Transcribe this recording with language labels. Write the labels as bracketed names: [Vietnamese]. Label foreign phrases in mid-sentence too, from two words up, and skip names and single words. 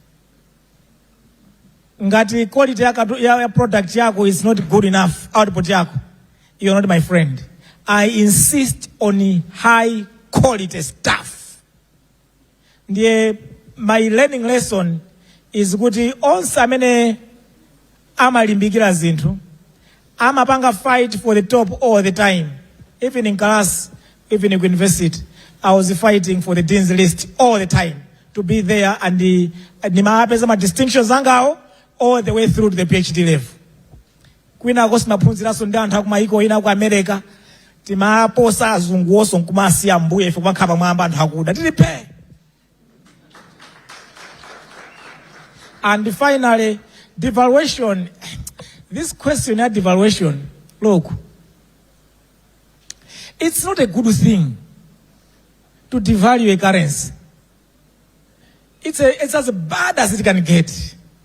[Nyanja] Ngati quality ya product yako [English] is not good enough, output yako, you're not my friend. I insist on high quality stuff. My learning lesson is [Nyanja] kuti onse amene amalimbikira zinthu amapanga [English] fight for the top all the time. Even in class, even in university, I was fighting for the dean's list all the time to be there, and [Nyanja] nimapeza ma distinctions angawo [English] all the way through to the PhD level. [Nyanja] Kwina kosimaphunziraso ndi anthu akumayiko ina ku America, timaposa azungu onso nkumasiya mbuye ife kumakhapa mwamba anthu akuda tilipe. [English] And finally, devaluation. This question of devaluation, look, it's not a good thing to devalue a currency. It's as bad as it can get.